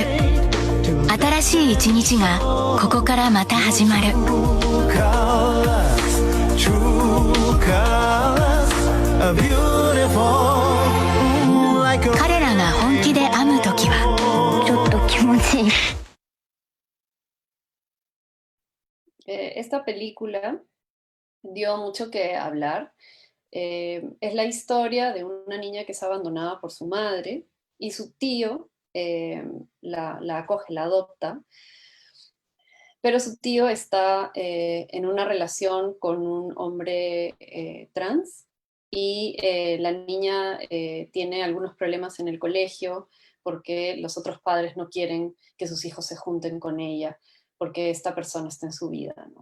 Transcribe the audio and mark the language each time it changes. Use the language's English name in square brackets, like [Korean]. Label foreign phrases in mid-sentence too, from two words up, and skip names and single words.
[Japanese] 新しい一日がここからまた始まる。彼らが本気で編むときはちょっと気持ちいい。 [Spanish] Esta película dio mucho que hablar. Es la historia de una niña que es abandonada por su madre y su tío la acoge, la adopta, pero su tío está en una relación con un hombre trans y la niña tiene algunos problemas en el colegio porque los otros padres no quieren que sus hijos se junten con ella, porque esta persona está en su vida, ¿no?